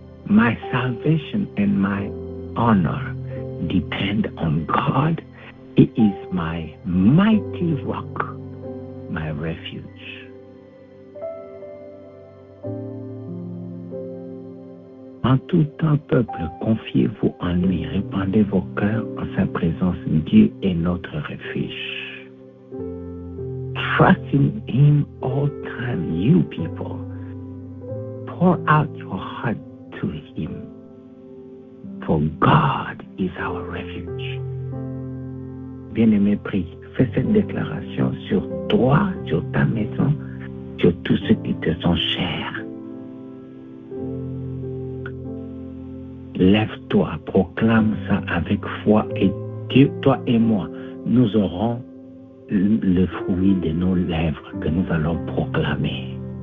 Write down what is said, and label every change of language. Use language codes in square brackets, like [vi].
[en] My salvation and my honor depend on God. He is my mighty rock, my refuge. [fr] En tout temps, peuple, confiez-vous en lui, répandez vos cœurs en sa présence. Dieu est notre refuge. [en] Trust in Him all time, you people. Pour out your heart to Him, for God is our refuge. [fr] Bien-aimé, prie, fais cette déclaration sur toi, sur ta maison, sur tous ceux qui te sont chers. Lève-toi, proclame ça avec foi et Dieu, toi et moi, nous aurons le fruit de nos lèvres que nous allons proclamer.